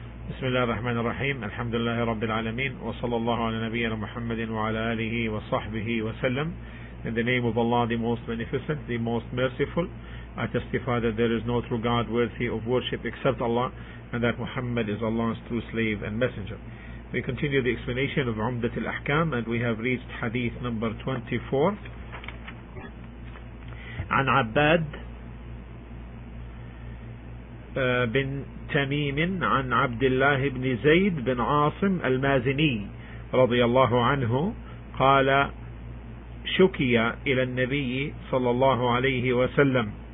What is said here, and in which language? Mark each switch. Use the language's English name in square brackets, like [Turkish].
[Arabic] بسم الله الرحمن الرحيم الحمد لله رب العالمين وصلى الله على نبينا محمد وعلى آله وصحبه وسلم. [English] In the name of Allah, the most beneficent, the most merciful, I testify that there is no true God worthy of worship except Allah, and that Muhammad is Allah's true slave and messenger. We continue the explanation of Umdat al-Ahkam, and we have reached hadith number 24. [Arabic] عن عباد بن تميم عن عبد الله بن زيد بن عاصم المازني رضي الله عنه قال: شكي إلى النبي صلى الله عليه وسلم